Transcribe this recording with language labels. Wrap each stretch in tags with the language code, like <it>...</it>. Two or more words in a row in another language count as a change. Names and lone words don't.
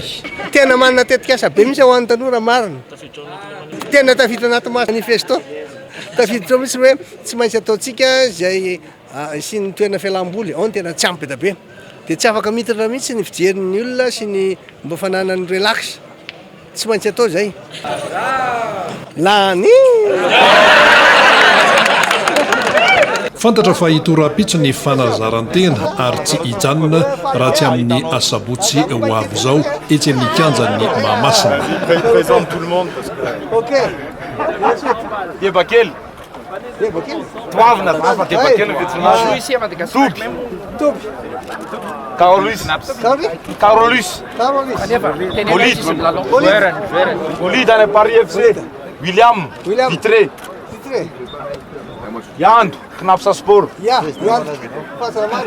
<mg>Tena manana tetikasa be mihitsy ho an'ny tanora marina tena tafiditra anaty manifesto tafiditra mihitsy hoe tsy maintsy ataontsika zay sy ny toerana fialamboly ao ny tena tsy ampy be be dia tsy afaka mitatra mihitsy ny fijerin'ny olona sy ny mba fananany relax tsy maintsy atao zay lany fantatra fa hitora-pitso ny fanazarantena ary tsy hijanona raha tsy amin'ny asabotsy ho avy zao etsy amin'ny kianjan'ny Mahamasina.</mg> <fr>Présente tout le monde parce que OK. Debakely.</fr> <mg>Toavina fa Debakely vetsignano.</mg> <fr>Ici à Madagascar même. Toby. Carolus. Carolus. Bolide. Bolide à Paris FC. William. Vitré. Yand, Knapsa Sport. Ja, Jan. Pasaman.</fr>